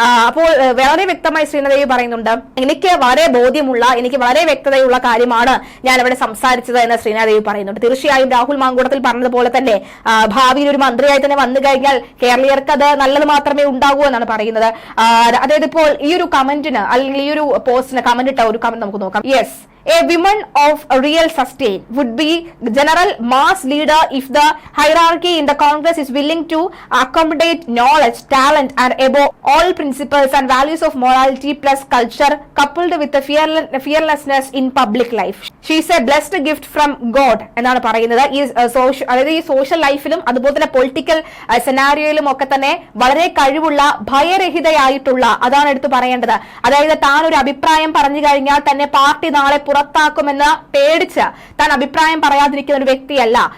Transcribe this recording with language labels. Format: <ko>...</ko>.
<ml>അപ്പോൾ വളരെ വ്യക്തമായി ശ്രീനാദേവി പറയുന്നുണ്ട്, എനിക്ക് വളരെ ബോധ്യമുള്ള, എനിക്ക് വളരെ വ്യക്തതയുള്ള കാര്യമാണ് ഞാൻ അവിടെ സംസാരിച്ചത് എന്ന് ശ്രീനാദേവി പറയുന്നുണ്ട്. തീർച്ചയായും രാഹുൽ മാങ്കൂട്ടത്തിൽ പറഞ്ഞതുപോലെ തന്നെ ഭാവിയിൽ ഒരു മന്ത്രിയായി തന്നെ വന്നു കഴിഞ്ഞാൽ കേരളീയർക്ക് അത് നല്ലത് മാത്രമേ ഉണ്ടാകൂ എന്നാണ് പറയുന്നത്. അതായത് ഇപ്പോൾ ഈ ഒരു കമന്റിന്, അല്ലെങ്കിൽ ഈ ഒരു പോസ്റ്റിന് കമന്റ് ഇട്ട ഒരു കമന്റ് നമുക്ക് നോക്കാം.</ml> <en>Yes, a woman of a real sustain would be general mass leader if the hierarchy in the Congress is willing to accommodate knowledge, talent and above all principles and values of morality plus culture coupled with the fearlessness in public life. She is a blessed gift from God</en> <ml>എന്നാണ് പറയുന്നത്. അതായത് ഈ social ലൈഫിലും അതുപോലെ തന്നെ political സെനാരിയോയിലും ഒക്കെ തന്നെ വളരെ കഴിവുള്ള, ഭയരഹിതയായിട്ടുള്ള, അതാണ് എടുത്തു പറയേണ്ടത്. അതായത് താൻ ഒരു അഭിപ്രായം പറഞ്ഞു കഴിഞ്ഞാൽ തന്നെ പാർട്ടി നാളെ പുറത്താക്കുമെന്ന് പേടിച്ച് താൻ അഭിപ്രായം പറയാതിരിക്കുന്ന ഒരു വ്യക്തിയല്ല.</ml>